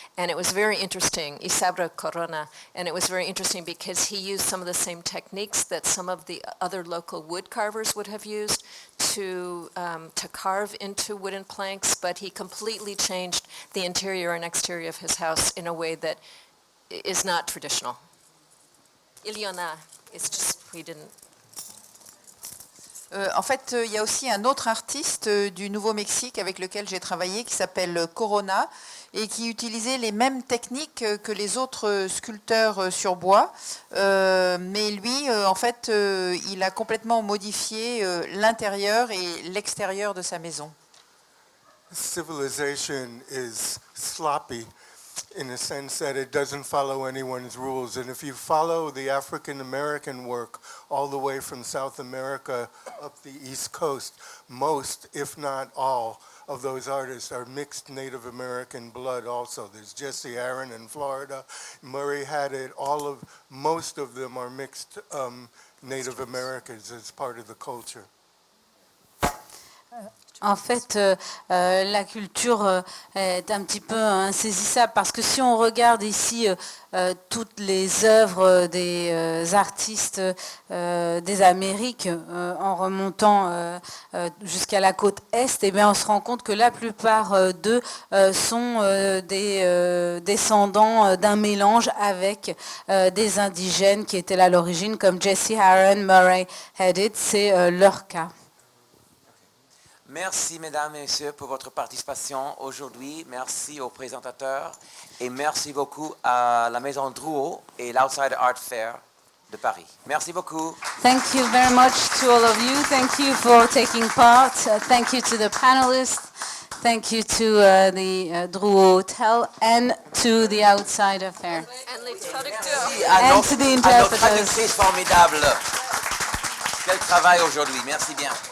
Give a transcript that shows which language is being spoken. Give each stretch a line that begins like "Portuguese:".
English: And it was very interesting, Isabra Corona, and it was very interesting because he used some of the same techniques that some of the other local wood carvers would have used to carve into wooden planks, but he completely changed the interior and exterior of his house in a way that is not traditional.
French: Il y en a,
English: it's just we didn't.
French: En fait, il y a aussi un autre artiste du Nouveau-Mexique avec lequel j'ai travaillé qui s'appelle Corona et qui utilisait les mêmes techniques que les autres sculpteurs sur bois. Mais lui, en fait, il a complètement modifié l'intérieur et l'extérieur de sa maison.
English: Civilization is sloppy in the sense that it doesn't follow anyone's rules. And if you follow the African American work all the way from South America up the East Coast, most, if not all, of those artists are mixed Native American blood also. There's Jesse Aaron in Florida, Murray had it, most of them are mixed Native Americans as part of the culture.
French: En fait, la culture est un petit peu insaisissable parce que si on regarde ici toutes les œuvres des artistes des Amériques en remontant jusqu'à la côte Est, eh bien, on se rend compte que la plupart d'eux sont des descendants d'un mélange avec des indigènes qui étaient là à l'origine, comme Jesse Aaron, Murray Headed, c'est leur cas. Merci, mesdames et messieurs, pour votre participation aujourd'hui. Merci aux présentateurs et merci beaucoup à la Maison Drouot et l'Outsider Art Fair de Paris. Merci beaucoup.
English: Thank you very much to all of you. Thank you for taking part. Thank you to the panelists. Thank you to the Drouot Hotel and to the Outsider Fair. And to the
French: à notre
English: interpreters.
French: traductrice formidable. Quel travail aujourd'hui. Merci bien.